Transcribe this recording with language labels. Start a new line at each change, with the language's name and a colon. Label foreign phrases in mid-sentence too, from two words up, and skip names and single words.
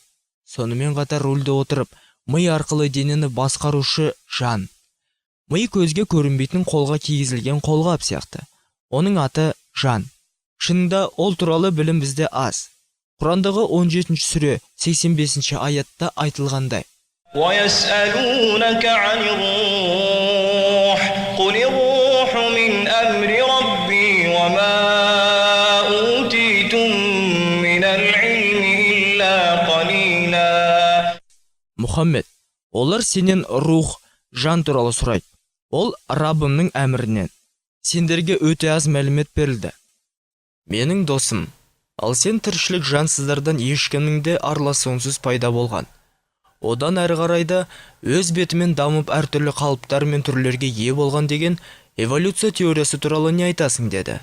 Kazakh: Сонымен қатар рөлде отырып, ми арқылы денені басқарушы жан. Ми көзге көрінбейтін қолға кигізілген қолғап сияқты. Оның аты жан. Шынында ол туралы білім бізде аз. Құрандағы 17 сүре 85 аятта айтылғандай.
Arabic: وَيَسْأَلُونَكَ عَنِ الرُّوحِ قُلِ الرُّوحُ مِنْ أَمْرِ رَبِّي وَمَا أُوتِيتُم مِّنَ الْعِلْمِ إِلَّا قَلِيلًا.
Kazakh: Мұхаммед, олар сенен рух, жан туралы сұрайды. Ол Раббымның әмірінен. Сендерге өте аз мәлімет берілді. Менің досым, ал сен тіршілік жансыздардан ешкімнің де араласуынсыз пайда болған. Одан әрі қарайда өз бетімен дамып әртүрлі қалыптар мен түрлерге ие болған деген эволюция теориясы туралы не айтасың деді.